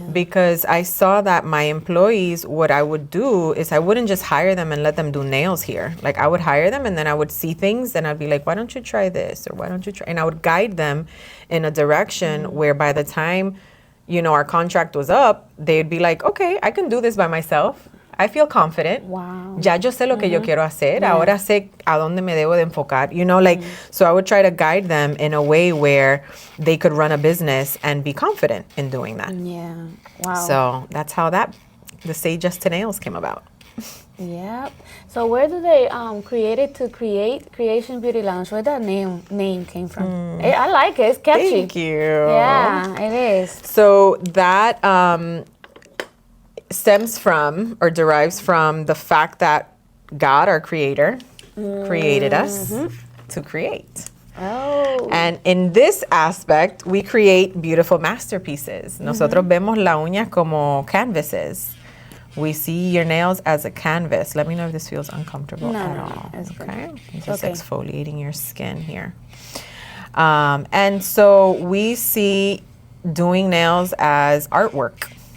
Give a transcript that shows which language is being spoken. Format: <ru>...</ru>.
<en>Because I saw that my employees, what I would do is I wouldn't just hire them and let them do nails here. Like I would hire them and then I would see things and I'd be like, why don't you try this? Or why don't you try? And I would guide them in a direction where by the time, our contract was up, they'd be like, okay, I can do this by myself. I feel confident. Wow.</en> <es>Ya yo sé lo que yo quiero hacer. Ahora sé a dónde me debo de enfocar.</es> <en>So I would try to guide them in a way where they could run a business and be confident in doing that. Yeah. Wow. So that's how the Say Just to Nails came about. Yep. So where do they Creation Beauty Lounge? Where that name came from? I like it. It's catchy. Thank you. Yeah, it is. So that stems from or derives from the fact that God, our creator, created us to create. Oh. And in this aspect, we create beautiful masterpieces.</en> <es>Nosotros vemos la uña como canvases.</es> <en>We see your nails as a canvas. Let me know if this feels uncomfortable at all. It's good. Okay? I'm just exfoliating your skin here. And so we see doing nails as artwork.</en>